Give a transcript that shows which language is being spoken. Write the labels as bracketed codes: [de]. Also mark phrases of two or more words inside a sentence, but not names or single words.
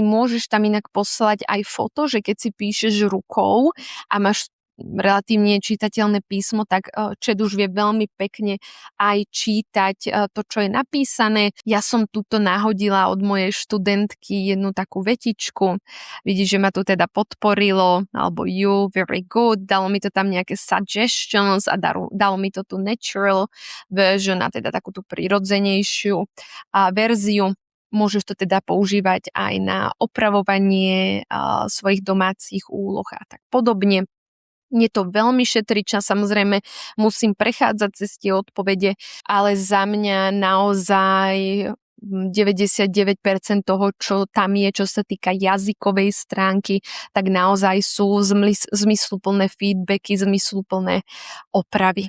[sk] Môžeš tam inak poslať aj foto, že keď si píšeš rukou a máš relatívne čitateľné písmo, tak chat už vie veľmi pekne aj čítať to, čo je napísané. Ja som tuto nahodila od mojej študentky jednu takú vetičku. Vidíš, že ma tu teda podporilo, alebo [en] you, very good. [sk] Dalo mi to tam nejaké suggestions a dalo mi to tu [en] natural version, [sk] a teda takú tú prirodzenejšiu verziu. Môžeš to teda používať aj na opravovanie svojich domácich úloh a tak podobne. Mne to veľmi šetrí čas, samozrejme musím prechádzať cez tie odpovede, ale za mňa naozaj 99% toho, čo tam je, čo sa týka jazykovej stránky, tak naozaj sú zmysluplné feedbacky, zmysluplné opravy.